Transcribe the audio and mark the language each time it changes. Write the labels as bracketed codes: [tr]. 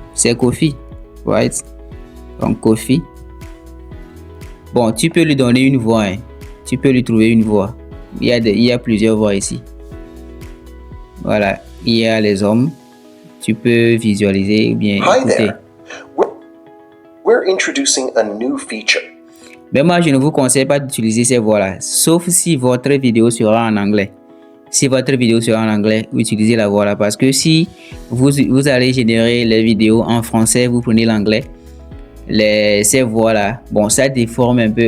[fr] C'est Ko-fi, [en] right? [fr] Donc, Ko-fi. Bon, tu peux lui donner une voix. Hein. Tu peux lui trouver une voix. Il y a plusieurs voix ici. Voilà, il y a les hommes. Tu peux visualiser ou bien écouter. [en] There. We're introducing a new feature. [fr] Mais moi, je ne vous conseille pas d'utiliser ces voix-là, sauf si votre vidéo sera en anglais. Si votre vidéo sera en anglais, utilisez la voix-là. Parce que si vous allez générer les vidéos en français, vous prenez l'anglais, ces voix-là, bon, ça déforme un peu.